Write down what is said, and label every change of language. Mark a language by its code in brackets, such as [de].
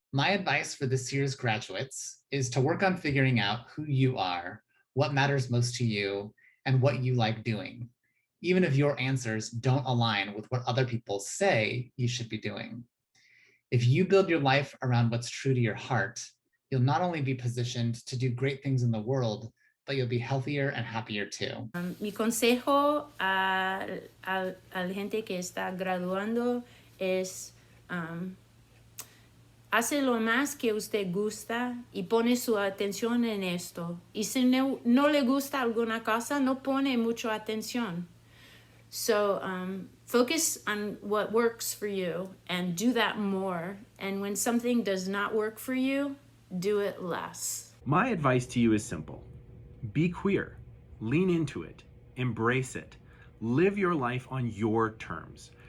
[en] My advice for this year's graduates is to work on figuring out who you are, what matters most to you, and what you like doing, even if your answers don't align with what other people say you should be doing. If you build your life around what's true to your heart, you'll not only be positioned to do great things in the world, but you'll be healthier and happier too. [es] Mi consejo a la gente que está graduando es hace lo más que usted gusta y pone su atención en esto. Y si no le gusta alguna cosa, no pone mucho atención. [en] So focus on what works for you and do that more. And when something does not work for you, do it less. My advice to you is simple. Be queer. Lean into it. Embrace it. Live your life on your terms.